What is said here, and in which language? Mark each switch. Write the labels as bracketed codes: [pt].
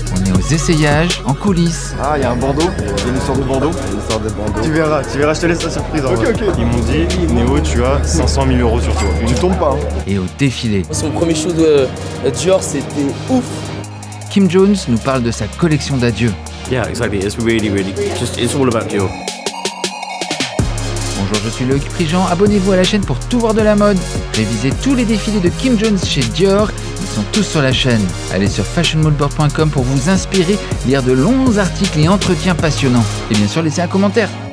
[fr] On est aux essayages, en coulisses. Ah, il y a un bandeau. Il y a une histoire de bandeau. Tu verras, je te laisse la surprise. Ok. Ils m'ont dit, Néo, tu as 500 000 € sur toi. Tu tombes pas. Et au défilé. Son premier show de Dior, c'était ouf. Kim Jones nous parle de sa collection d'adieux. [en] Yeah, exactly. It's really, it's all about Dior. [fr] Bonjour, je suis Loïc Prigent. Abonnez-vous à la chaîne pour tout voir de la mode. Révisez tous les défilés de Kim Jones chez Dior. Ils sont tous sur la chaîne. Allez sur fashionmoodboard.com pour vous inspirer, lire de longs articles et entretiens passionnants. Et bien sûr, laissez un commentaire.